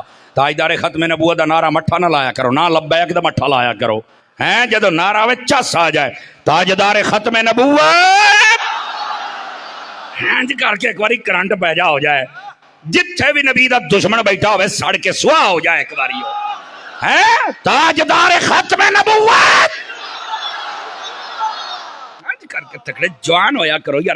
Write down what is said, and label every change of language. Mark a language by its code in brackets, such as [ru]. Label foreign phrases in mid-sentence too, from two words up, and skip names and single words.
[pa] تاجدار ختم نبوت دا نعرہ مٹھا نہ لایا کرو, نہ لبیک دا مٹھا لایا کرو ہیں. جدو نعرہ وچ چس آ جائے تاجدار ختم نبوت ہینج کر کے ایک باری کرنٹ پہ جا ہو جائے, جتھے بھی نبی دا دشمن بیٹھا ہوئے سڑ کے سوا ہو جائے ایک باری ہو ہیں. تاجدار ختم نبوت کر کے تکڑے جوان ہویا کرو یارا.